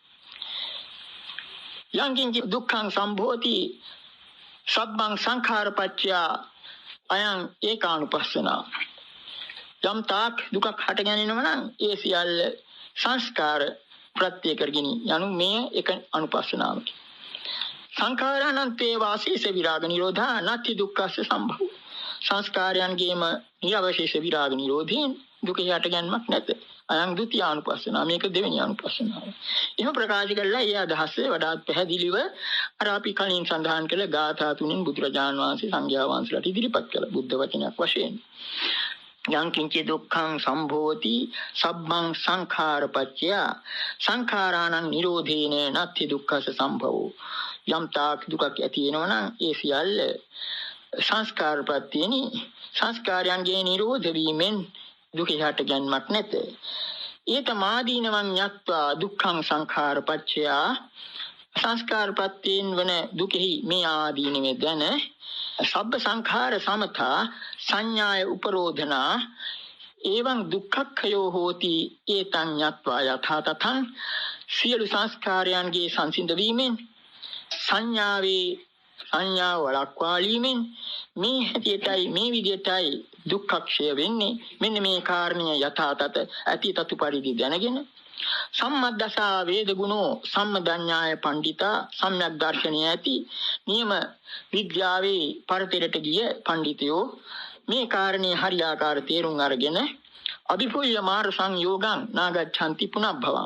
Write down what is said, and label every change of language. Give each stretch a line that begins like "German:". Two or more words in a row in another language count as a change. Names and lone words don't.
Pali: යංකින්ච දුක්ඛං සම්භෝති සබ්බං සංඛාරපච්චය අයං ඒකානුපස්සනා.
Sinhala: යම් තාක් දුකක් හට ගැනීමම නම් ඒ සියල්ල සංස්කාර ප්‍රත්‍ය කරගෙන යනු මේ එක අනුපස්සනාවකි.
Pali: සංඛාරානන්තේ වාසීස විරාග නිරෝධා නත්ති දුක්ඛස්ස සම්භව.
Sinhala: සංස්කාරයන්ගේම නිරවශේෂ විරාග නිරෝධයෙන් දුක යට ගැනීමක් නැත.
Pali: අයං ဒုတိ ය අනුපස්සනාව.
Sinhala: මේක දෙවෙනි අනුපස්සනාව. එහෙම ප්‍රකාශ කළා. ඒ අදහස වඩාත් පැහැදිලිව අර අපි කලින් සඳහන් කළ ගාථා 3න් බුදුරජාණන් වහන්සේ සංඝයා වහන්සේලාට ඉදිරිපත් කළ බුද්ධ වචනයක් වශයෙන්.
Pali: යං කිංච දුක්ඛං සම්භෝති සබ්බං සංඛාරපච්චය සංඛාරාණං නිරෝධේන නත්ති දුක්ඛස සම්භවෝ.
Sinhala: යම් තාක් දුකක් ඇති වෙනවා නම් ඒ සියල්ල සංස්කාර ප්‍රත්‍යේනි. සංස්කාරයන්ගේ නිරෝධ වීමෙන් දුක යට ගැනීමක් නැත.
Pali: ඒත මාදීනවං යත්වා දුක්ඛං සංඛාරපච්චය
Sinhala: සංස්කාර ප්‍රත්‍යයෙන් වන දුකෙහි මේ ආදීනවේ දැන
Pali: සබ්බ සංඛාර සමතා සංඥාය උපරෝධනා එවං දුක්ඛක්ඛයෝ හෝති ඒතං යත්වා යථා තථං.
Sinhala: සියලු සංස්කාරයන්ගේ සංසිඳ වීමෙන් සංඥාව වළක්වාලීමෙන් මේ හැටියටයි මේ විදියටයි දුක්ඛක්ෂය වෙන්නේ. මෙන්න මේ කාරණය
Pali: යථා තත
Sinhala: ඇති තතු පරිදි දැනගෙන
Pali: සම්මද්දසා වේද ගුණෝ සම්මදඤ්ඤාය පණ්ඩිතා
Sinhala: සම්‍යක් දර්ශනය ඇති නියම විද්‍යාවේ පරතරට ගිය පඬිතුයෝ මේ කාරණේ හරියාකාර තේරුම් අරගෙන
Pali: අභිපුල්්‍ය මාර සංයෝගං නාගච්ඡanti පුනබ්භවං.